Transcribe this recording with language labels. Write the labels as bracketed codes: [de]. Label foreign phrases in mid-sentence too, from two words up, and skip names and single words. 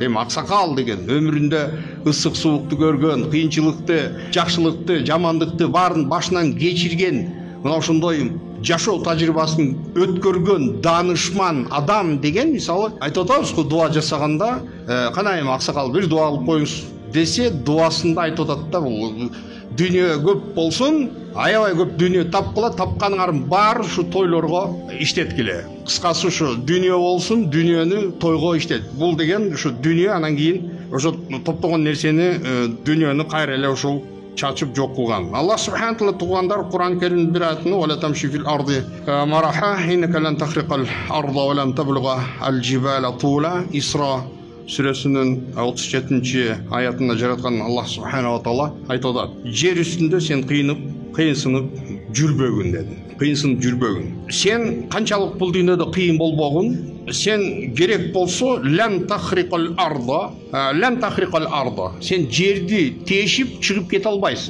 [ky] Эми аксакал деген өмүрүндө ысык суукту көргөн, кыйынчылыкты, жакшылыкты, жамандыкты баарын башынан кечирген, мына ошондой жашоо тажрыйбасын өткөргөн данышман адам деген, мисалы айтып атабыз го, дуа жасаганда кана эми аксакал бир дуа кылып коюңуз десе, дуасында айтып атат да, бул дүйнө көп болсун, аябай көп дүйнө тапкыла, тапканыңардын баары ушу тойлорго иштеткиле. Кыскасы ушу дүйнө болсун, дүйнөнү тойго иштет. Бул деген ушу дүйнө, анан кийин ошо топтогон нерсени, дүйнөнү кайра эле ушул чачып жок кылган. [ar] الله سبحانه تعالى [ky] тугандар Кур'ан Керим бир аятында [ar] "ولا تمش في الأرض مرحا إنك لن تخرق الأرض ولن تبلغ الجبال طولا" [ky] Исра сүрөсүнүн 37-чи аятында жараткан Аллах [ar] سبحانه وتعالى [ky] айтып атат: "Жер үстүндө сен кыйынсынып жүрбөгүн" деди. Кыйынсынып жүрбөгүн. Сен канчалык бул дүйнөдө кыйын болбогун, сен керек болсо [ar] لن تخرق الأرض, [ky] сен жерди тешип чыгып кете албайсың.